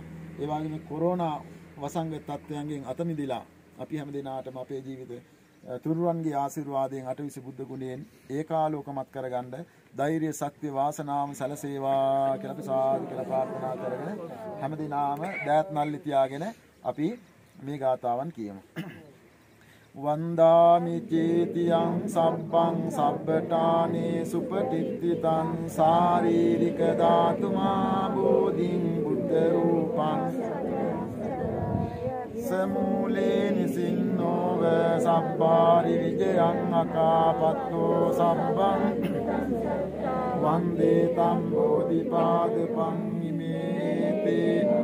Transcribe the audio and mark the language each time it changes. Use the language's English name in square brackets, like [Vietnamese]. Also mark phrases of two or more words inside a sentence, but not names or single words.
[Sinhala] ඒ වගේම කොරෝනා වසංගත තත්ත්වයන්ගෙන් අත මිදලා අපි හැම දිනාටම අපේ ජීවිත තුරුවන්ගේ ආශිර්වාදයෙන් අටවිසි බුද්ධ ගුණයෙන් ඒකාලෝකමත් කරගන්න ධෛර්ය ශක්තිය වාසනාවම සැලසේවා කියලා අපි සාදු කියලා ප්‍රාර්ථනා කරගෙන හැම දිනාම දෑත් නල්ලි තියාගෙන අපි මේ ගාතාවන් කියමු. [Pali] වන්දාමි චේතියං සබ්බං සබ්බඨානේ සුපටිත්තිතං ශාරීරික ධාතුමා බෝධින් බුද්ධ රූපං සමූලේ නිසින්නෝව සබ්බාරි විජයං අකාපත්තෝ සබ්බං වන්දේ තම් බෝධිපාදපං ඉමේතේ